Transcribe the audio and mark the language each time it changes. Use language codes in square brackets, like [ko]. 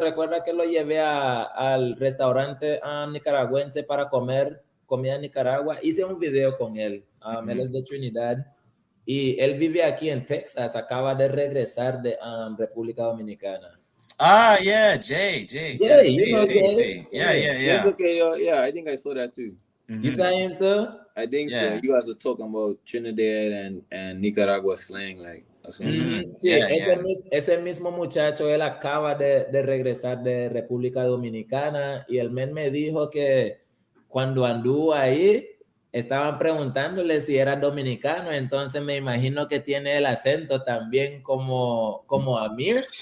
[es] Recuerda que lo llevé al restaurante nicaragüense para comer comida en Nicaragua. Hice un video con él. Él es de Trinidad y él vive aquí en Texas. Acaba de regresar de República Dominicana. [en] Yeah, Jay. Jay, you know Jay? Yeah, I think I saw that too. You saw him too? I think so. You guys were talking about Trinidad and Nicaragua slang, like. [es] Sí, ese mismo muchacho, él acaba de regresar de República Dominicana y el men me dijo que cuando anduvo ahí estaban preguntándole si era dominicano, entonces me imagino que tiene el acento también como Amir.